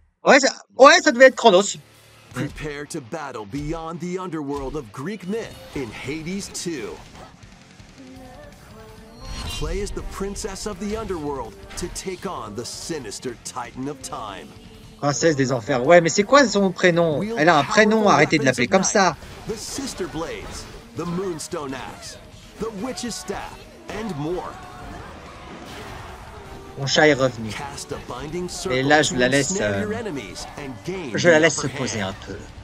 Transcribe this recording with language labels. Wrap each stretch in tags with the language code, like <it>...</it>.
<fr>Ouais, ça devait être Chronos.</fr> <en>Prepare to battle beyond the underworld of Greek myth in Hades 2. Play as the princess of the underworld to take on the sinister titan of time.</en> <fr>Princesse des enfers. Ouais, mais c'est quoi son prénom? Elle a un prénom, arrêtez de l'appeler comme ça.</fr> <en>The Sister Blades, the Moonstone Axe, the Witch's Staff, and more.</en> <fr>Mon chat est revenu. Et là, je la laisse se poser un peu.</fr>